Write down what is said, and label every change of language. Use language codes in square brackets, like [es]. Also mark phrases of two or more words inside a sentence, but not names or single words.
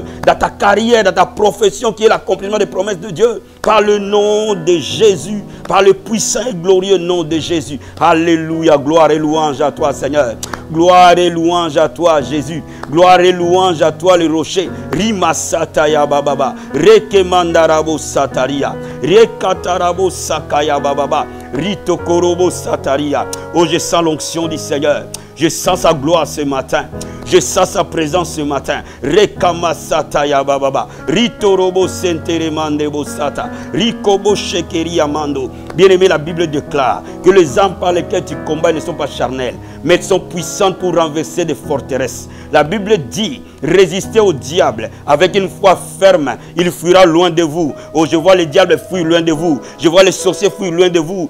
[fr] Dans ta carrière, dans ta profession, qu'il y ait l'accomplissement des promesses de Dieu. Par le nom de Jésus. Par le puissant et glorieux nom de Jésus. Alléluia. Gloire et louange à toi, Seigneur. Gloire et louange à toi, Jésus. Gloire et louange à toi, le rocher. Rima sataya bababa. Rekemandarabo sataria. Rekatarabo sakaya bababa. Ritokorobo sataria. Oh, je sens l'onction du Seigneur. Je sens sa gloire ce matin. Je sens sa présence ce matin. Rekama sataya bababa. Ritorobo senteremandebo sata. Rikobo shekeri amando. Bien-aimé, la Bible déclare que les armes par lesquelles tu combats ne sont pas charnelles, mais sont puissantes pour renverser des forteresses. La Bible dit, résistez au diable avec une foi ferme, il fuira loin de vous. Oh, je vois les diables fuir loin de vous. Je vois les sorciers fuir loin de vous.